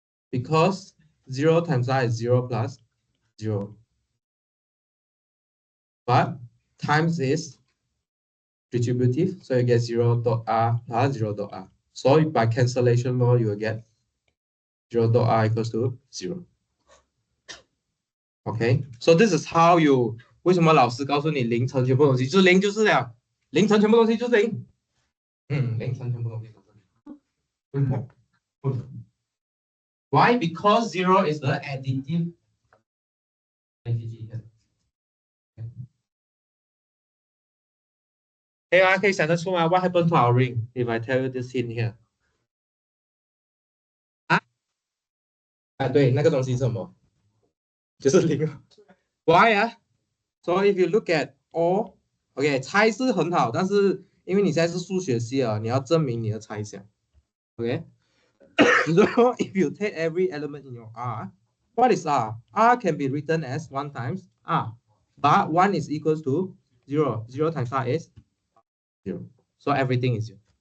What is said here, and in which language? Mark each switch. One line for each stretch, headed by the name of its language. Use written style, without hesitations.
English: Because 0 times R is 0 plus 0. But times is distributive, so you get 0 dot R plus 0 dot R. So by cancellation law, you will get 0 dot R equals to 0. Okay, so this is how you
Chinese: 为什么老师告诉你零乘全部东西就是零就是了，零乘全部东西就是零，零乘全部东西就是零。
English: Why? Because 0 is the additive entity here.
Chinese: 可以想得出吗
English: ？What happened to our ring if I tell you this hint here?
Chinese: 对，那个东西是什么？就是零。Why 啊？
English: So if you look at all, OK，
Chinese: 猜是很好，但是因为你现在是数学系啊，你要证明你的猜想。
English: OK， so if you take every element in your R, what is R? R can be written as 1 times R, but 1 is equals to 0. 0 times R is 0. So everything is 0.